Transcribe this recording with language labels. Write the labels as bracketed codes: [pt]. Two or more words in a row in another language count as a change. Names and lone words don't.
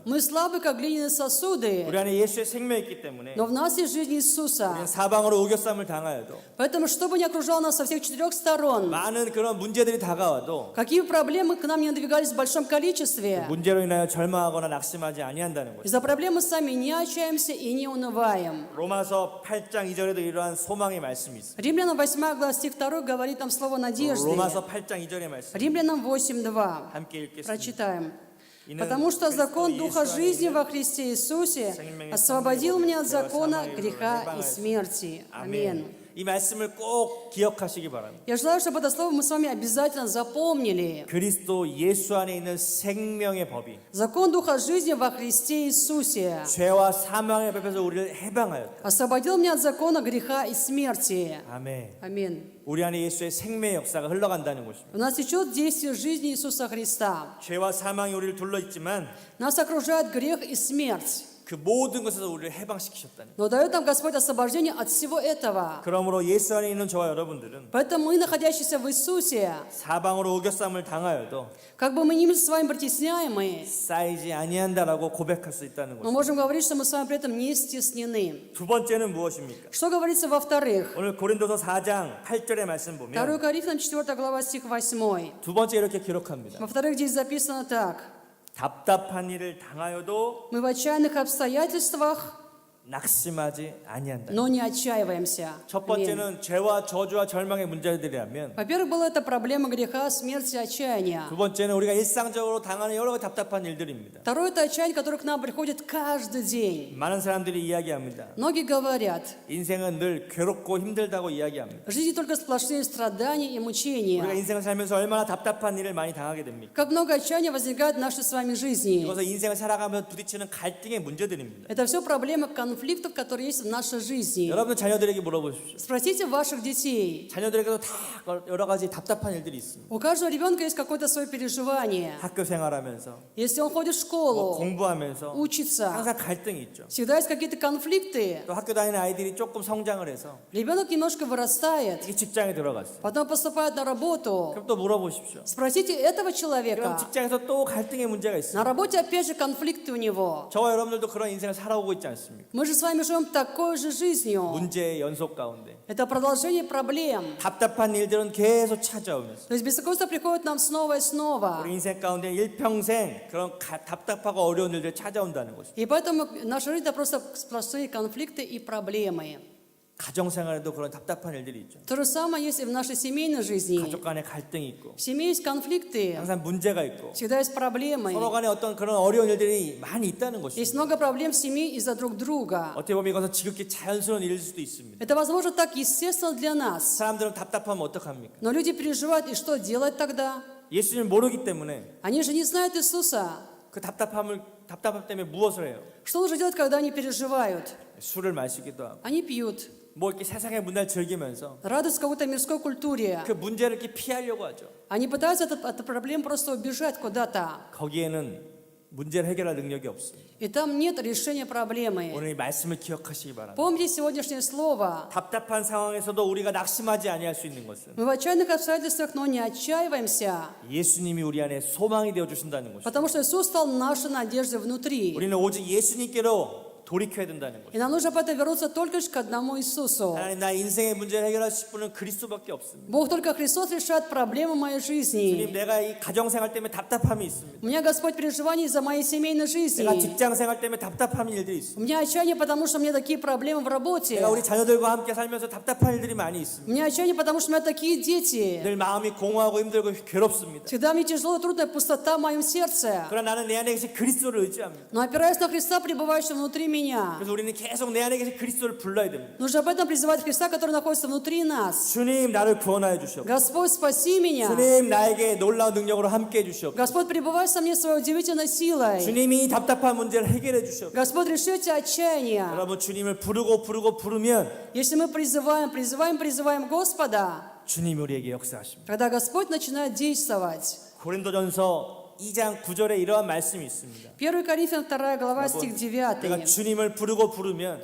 [ru] Мы слабы, как глиняные сосуды, [ko] 우리 안에 예수의 생명이 있기 때문에 [ru] но в нас есть жизнь [ko] 우리는 [ru] Иисуса. [ko] 사방으로 우겨쌈을 당하여도 [ru] Поэтому, что бы ни окружало нас со всех четырех сторон, [ko] 많은 그런 문제들이 다가와도 [ru] какие бы проблемы к нам не надвигались в большом количестве, [ko] 문제로 인하여 절망하거나 낙심하지 아니한다는 것입니다. [ru] из-за проблем мы сами не отчаемся и не унываем. [ko] 로마서 8장 2절에도 이러한 소망의 말씀이 있습니다. [ru] Римлянам 8 глава стих 2 говорит там слово надежды. [ko] 로마서 8장 2절의 말씀 [ru] Римлянам 8:2. [ko] 함께 읽겠습니다. [ru] Прочитаем. [ko] 이는 [ru] Потому что закон Духа [ko] 그리스도 [ru] жизни [ko] 예수 [ru] во [ko] 안에 [ru] Христе Иисусе [ko] 생명의 [ru] освободил меня от [ko] 죄와 [ru] закона [ko] 사망의 [ru] греха [ko] 해방하였으니. [ru] и смерти. Аминь. [ko] 아멘. 이 말씀을 꼭 기억하시기 바랍니다. [ru] Я желаю, чтобы это слово мы с вами обязательно запомнили. [ko] 그리스도 예수 안에 있는 생명의 법이 [ru] Закон Духа жизни во Христе Иисусе [ko] 죄와 사망의 법에서 우리를 해방하였다. [ru] освободил меня от закона греха и смерти. [ko] 아멘. [ru] Аминь. [ko] 우리 안에 예수의 생명의 역사가 흘러간다는 것입니다. [ru] У нас течет действие жизни Иисуса Христа. [ko] 죄와 사망이 우리를 둘러 있지만 [ru] Нас окружает грех и смерть. [ko] 그 모든 것에서 우리를 해방시키셨다는. [ru] Но дает нам Господь освобождение от всего этого. [ko] 그러므로 예수 안에 있는 저와 여러분들은 [ru] Поэтому мы, находящиеся в Иисусе, [ko] 사방으로 우겨쌈을 당하여도 [ru] как бы мы ни были с вами притесняемы, [ko] 쌓이지 아니한다라고 고백할 수 있다는 [ru] мы [ko] 것입니다. [ru] можем говорить, что мы с вами при этом не стеснены. [ko] 두 번째는 무엇입니까? [ru] Что говорится во-вторых? [ko] 오늘 고린도서 4장 8절의 말씀 2 보면 [ru] Коринфянам 4 глава стих 8. [ko] 두 번째 이렇게 기록합니다. [ru] Во-вторых, здесь записано так. [ko] 답답한 일을 당하여도 [ru] Мы в отчаянных обстоятельствах, [ko] 낙심하지 아니한다. [ru] но не отчаиваемся. [ko] 첫 [ru] Аминь. [ko] 번째는 죄와 저주와 절망의 문제들이라면 [ru] Во-первых, была это проблема греха, смерти, отчаяния. [ko] 두 번째는 우리가 일상적으로 당하는 여러 가지 답답한 일들입니다. [ru] Второе – это отчаяние, которое к нам приходит каждый день. [ko] 많은 사람들이 이야기합니다. [ru] Многие говорят, [ko] 인생은 늘 괴롭고 힘들다고 이야기합니다. [ru] в жизни только сплошные страдания и [ko] 우리가 [ru] мучения. [ko] 인생을 살면서 얼마나 답답한 일을 많이 당하게 됩니까? [ru] Как много отчаяния возникает в нашей с вами жизни. [ko] 이것은 인생을 살아가면서 부딪히는 갈등의 문제들입니다. [ru] Это все проблемы конфликтов, которые есть в нашей жизни. [ko] 여러분 자녀들에게 물어보십시오. [ru] Спросите ваших детей. [ko] 자녀들에게도 다 여러 가지 답답한 일들이 있습니다. [ru] У каждого ребенка есть какое-то свое переживание. [ko] 학교 생활하면서 [ru] Если он ходит в школу, [ko] 공부하면서 [ru] учится, [ko] 항상 갈등이 있죠. [ru] всегда есть какие-то конфликты. [ko] 또 학교 다니는 아이들이 조금 성장을 해서 [ru] Ребенок немножко вырастает, [ko] 이 직장에 들어갔어요. [ru] потом поступает на работу. [ko] 그럼 또 물어보십시오. [ru] Спросите этого [ko] 그럼 [ru] человека. [ko] 직장에서 또 갈등의 문제가 [ru] На [ko] 있어요. [ru] работе опять же конфликты у него. [ko] 저와 여러분들도 그런 인생을 살아오고 있지 않습니까? [ru] Мы же с вами живем такой же жизнью. [ko] 문제의 연속 가운데 [ru] Это продолжение проблем. [ko] 답답한 일들은 계속 찾아오면서 [ru] То есть беспокойство приходит нам снова и снова. [ko] 우리 인생 가운데 일평생 그런 답답하고 어려운 일들이 찾아온다는 것입니다. [ru] И поэтому наша жизнь это просто сплошные конфликты и проблемы. [ko] 가정생활에도 그런 답답한 일들이 있죠. [ru] То же самое есть и в нашей семейной жизни. [ko] 가족 간에 갈등이 있고 [ru] В семье есть конфликты, [ko] 항상 문제가 있고 [ru] всегда есть проблемы. [ko] 서로 간에 어떤 그런 어려운 일들이 많이 있다는 [ru] Есть [ko] 것입니다. [ru] много проблем в семье из-за друг друга. [ko] 어떻게 보면 이것은 지극히 자연스러운 일일 수도 있습니다. [ru] Это, возможно, так естественно для нас. [ko] 사람들은 답답하면 어떡합니까? [ru] Но люди переживают, и что делать тогда? [ko] 예수님을 모르기 때문에 [ru] Они же не знают Иисуса. [ko] 그 답답함 때문에 무엇을 해요? [ru] Что нужно делать, когда они переживают? [ko] 술을 마시기도 하고 [ru] Они пьют, [ko] 뭐 이렇게 세상의 문화를 즐기면서 [ru] радуются какой-то мирской культуре. [ko] 그 문제를 이렇게 피하려고 하죠. [ru] Они пытаются от проблем просто убежать куда-то. [ko] 거기에는 문제를 해결할 능력이 없습니다. [ru] И там нет решения проблемы. [ko] 오늘 이 말씀을 기억하시기 바랍니다. [ru] Помните сегодняшнее слово. [ko] 답답한 상황에서도 우리가 낙심하지 아니할 수 있는 것은 [ru] Мы в отчаянных обстоятельствах, но не отчаиваемся, [ko] 예수님이 우리 안에 소망이 되어 주신다는 것입니다. [ru] потому что Иисус стал нашей надеждой внутри. [ko] 우리는 오직 예수님께로 돌이켜야 된다는 [ru] И [ko] 거죠. [ru] нам нужно поэтому вернуться только лишь к одному Иисусу. [ko] 하나님, 나 인생의 문제를 해결하실 분은 그리스도밖에 없습니다. [ru] Бог только Христос решает проблемы моей [ko] 주님, [ru] жизни. [ko] 내가 이 가정생활 때문에 답답함이 있습니다. [ru] У меня, Господь, переживания из-за моей семейной [ko] 내가 [ru] жизни. [ko] 직장생활 때문에 답답한 일들이 있습니다. [ru] У меня отчаяние, потому что у меня такие проблемы в работе. [ko] 내가 우리 자녀들과 함께 살면서 답답한 일들이 많이 [ru] У [ko] 있습니다. [ru] меня отчаяние, потому что у меня такие дети. [ko] 늘 마음이 공허하고 힘들고 괴롭습니다. [ru] Всегда мне тяжело и трудная пустота в моем сердце. [ko] 그러나 나는 내 안에 계신 그리스도를 의지합니다. [ru] Но опираясь на Христа, пребывающего внутри меня, [ko] 그래서 우리는 계속 내 안에 계신 그리스도를 불러야 됩니다. [ru] нужно об этом призывать Христа, который находится внутри нас. [ko] 주님, 나를 구원하여 주시옵소서. [ru] Господь, спаси меня. [ko] 주님, 나에게 놀라운 능력으로 함께 해주시옵소서. [ru] Господь, пребывай со мне своей удивительной силой. [ko] 주님이 이 답답한 문제를 해결해 주시옵소서. [ru] Господь, реши эти отчаяния. [ko] 여러분, 주님을 부르면 [ru] Если мы призываем Господа, [ko] 주님이 우리에게 역사하십니다. [ru] когда Господь начинает действовать. [ko] 고린도전서 2장 9절에 이러한 말씀이 있습니다. [ru] 1 Коринфянам 2 глава, стих [ko] 내가 [ru] 9. [ko] 주님을 부르면